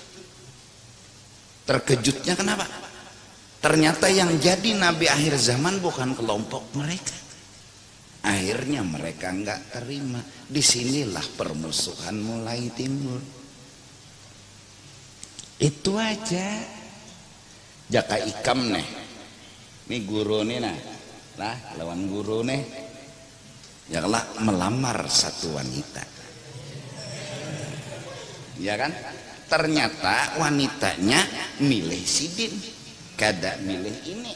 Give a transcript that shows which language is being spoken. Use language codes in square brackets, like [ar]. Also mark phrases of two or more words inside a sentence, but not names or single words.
[id] Terkejutnya kenapa? Ternyata yang jadi Nabi akhir zaman bukan kelompok mereka. Akhirnya mereka nggak terima. Disinilah permusuhan mulai timbul. Itu aja. [bjn] Jaka ikam nih. Nih guru nih lah lawan guru nih. [id] Ya lah melamar satu wanita. Ya kan? Ternyata wanitanya milih Sidin, kada milih ini.